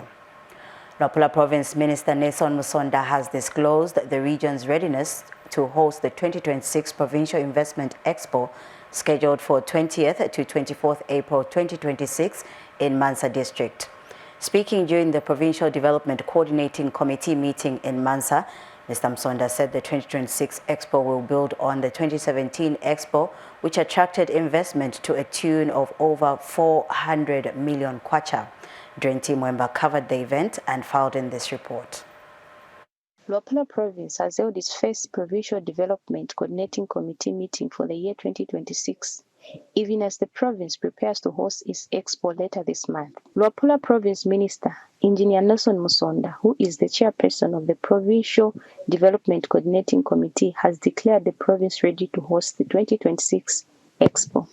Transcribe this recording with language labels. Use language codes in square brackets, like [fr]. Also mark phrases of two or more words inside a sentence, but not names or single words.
[en] Luapula Province Minister Nelson Musonda has disclosed the region's readiness to host the 2026 Provincial Investment Expo, scheduled for 20th to 24th April 2026 in Mansa District. Speaking during the Provincial Development Coordinating Committee meeting in Mansa, Mr. Musonda said the 2026 Expo will build on the 2017 Expo, which attracted investment to a tune of over 400 million kwacha. Drenti Mwemba covered the event and filed in this report. Luapula Province has held its first Provincial Development Coordinating Committee meeting for the year 2026, even as the province prepares to host its expo later this month. Luapula Province Minister Engineer Nelson Musonda, who is the chairperson of the Provincial Development Coordinating Committee, has declared the province ready to host the 2026 expo.